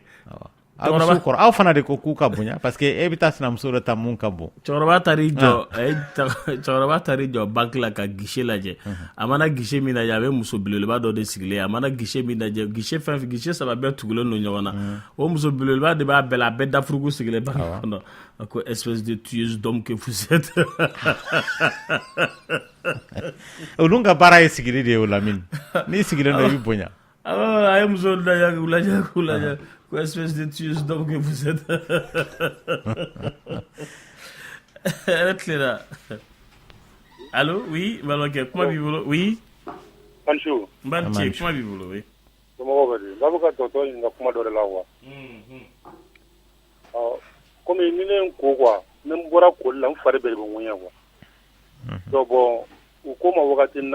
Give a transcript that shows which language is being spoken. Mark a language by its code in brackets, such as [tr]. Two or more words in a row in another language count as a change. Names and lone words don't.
[bm] aw fana de ko k'u ka bonya [fr] parce que [bm] e bɛ taa sinamuso dɔ ta mun ka bon cɛkɔrɔba taar'i jɔ banque la ka guichet lajɛ a mana guichet min lajɛ a bɛ muso belebeleba dɔ de sigilen a mana guichet min lajɛ guichet 3 bɛɛ tugulen don ɲɔgɔn na o muso belebeleba de b'a bɛɛ la a bɛɛ dafurugu sigilen b'a kɔnɔ a ko [fr] espèce de tueuse d'homme que vous êtes [bm] olu ka baara ye sigili de ye o Lamini n'i sigilen don i bɛ bonya a ye muso lajɛ ko [fr] espèce de tueuse d'homme que vous êtes [bm] hɛrɛ tilenna [fr] allo oui [bm] balimakɛ kuma b'i bolo oui Ansu n b'a ni ce kuma b'i bolo oui somɔgɔw bɛ di n'a bɛ ka dɔgɔtɔrɔ ɲininka kuma dɔ de la wa komi ni ne n ko quoi ni n bɔra koli la n fari bɛɛ de bɛ ŋuɲɛ quoi donc bon u ko ma wagati na